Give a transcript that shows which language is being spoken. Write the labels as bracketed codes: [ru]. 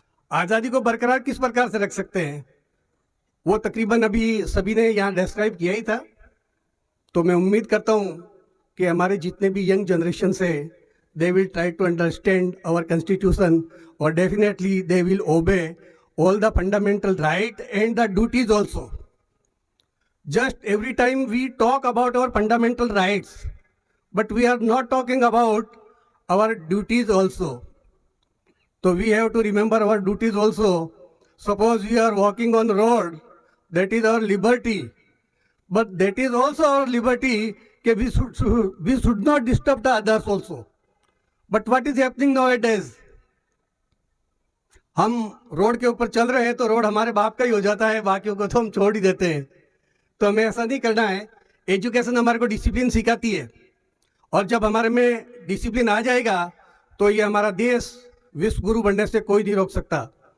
[hi] आज़ादी को बरकरार किस प्रकार से रख सकते हैं, वो तकरीबन अभी सभी ने यहाँ डिस्क्राइब किया ही था। तो मैं उम्मीद करता हूँ कि हमारे जितने भी यंग जनरेशन है, [en] They will try to understand our constitution और definitely they will obey all the fundamental right and the duties also. Just every time we talk about our fundamental rights, but we are not talking about our duties also. So we have to remember our duties also. Suppose we are walking on the road, that is our liberty. But that is also our liberty that we should not disturb the others also. But what is happening nowadays? [hi] हम road के ऊपर चल रहे हैं तो road हमारे बाप का ही हो जाता है, बाकियों को तो हम छोड़ ही देते हैं। तो हमें ऐसा नहीं करना है। एजुकेशन हमारे को डिसिप्लिन सिखाती है और जब हमारे में डिसिप्लिन आ जाएगा तो ये हमारा देश विश्व गुरु बनने से कोई नहीं रोक सकता।